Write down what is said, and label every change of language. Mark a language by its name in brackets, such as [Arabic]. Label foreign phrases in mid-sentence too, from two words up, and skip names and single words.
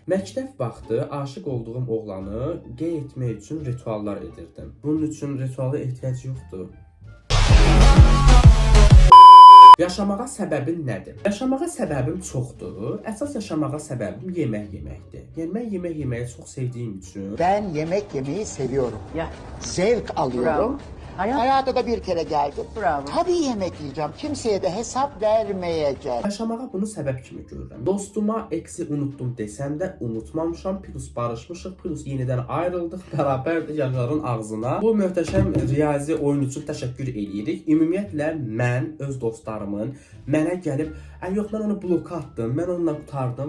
[Azerbaijani] Məktəb vaxtı aşiq olduğum oğlanı qey etmək üçün rituallar edirdim. Bunun üçün rituala ehtiyac yoxdur. Yaşamağa səbəbin nədir? Yaşamağa səbəbim çoxdur. Əsas yaşamağa səbəbim yemək yeməkdir. Yəni mən yemək yeməyi çox sevdiyim üçün. [Turkish] Ben yemek yemeyi seviyorum. Zevk alıyorum. Hayata da bir kere geldim. Tabii yemek yiyeceğim. Kimseye de hesap vermeyeceğim. [Azerbaijani] Yaşamağa bunu səbəb kimi görürəm. Dostuma eksi unutdum desəm də unutmamışam. Plus barışmışıq, plus yenidən ayrıldıq. Bərabər yaşların ağzına. Bu möhtəşəm riyazi oyun üçün təşəkkür edirik. Ümumiyyətlə mən öz dostlarımın mənə gəlib, "Ay yox, mən onu bloka atdım, mən onunla qurtardım."